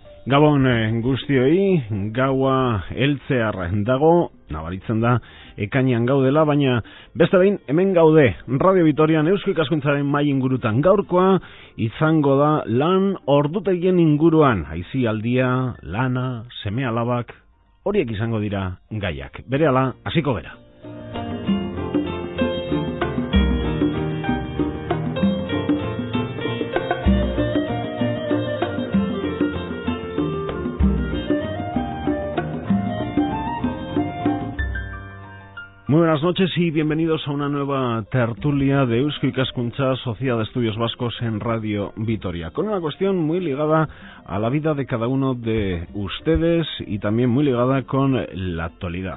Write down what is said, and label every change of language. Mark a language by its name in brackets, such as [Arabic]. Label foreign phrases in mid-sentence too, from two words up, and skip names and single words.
[Basque] Gabon guztioi, gaua heltzear dago, nabaritzen da ekainean gaudela, baina beste behin hemen gaude, Radio Vitorian Eusko Ikaskuntzaren mai ingurutan. Gaurkoa izango da lan ordutegien inguruan, aisialdia, lana, seme-alabak, horiek izango dira gaiak. Berehala, hasiko gera. [Spanish] Muy buenas noches y bienvenidos a una nueva tertulia de Eusko Ikaskuntza, Sociedad de Estudios Vascos en Radio Vitoria, con una cuestión muy ligada a la vida de cada uno de ustedes y también muy ligada con la actualidad.